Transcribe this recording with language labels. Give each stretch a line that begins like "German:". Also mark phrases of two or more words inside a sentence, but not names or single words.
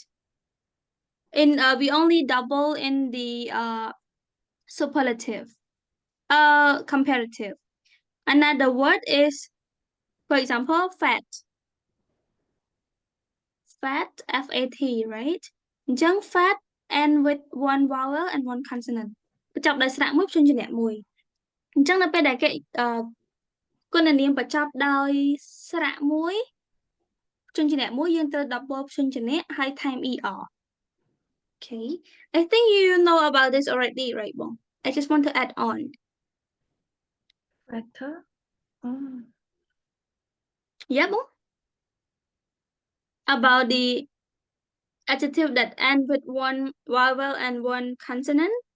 English: In we only double in the superlative, comparative. Another word is, for example, fat. Fat, F-A-T, right?
Khmer: អញ្ចឹង
English: fat and with one vowel and one consonant
Khmer: បញ្ចប់ដោយស្រៈមួយព្យញ្ជនៈមួយអញ្ចឹងនៅពេលដែលគេគុណនាមបញ្ចប់ដោយស្រៈមួយព្យញ្ជនៈមួយយើងត្រូវ double ព្យញ្ជនៈហើយថែម er.
English: Okay, I think you know about this already, right, Bong? I just want to add on. Weather. Oh. Yeah, bố. About the adjective that end with one vowel and one consonant.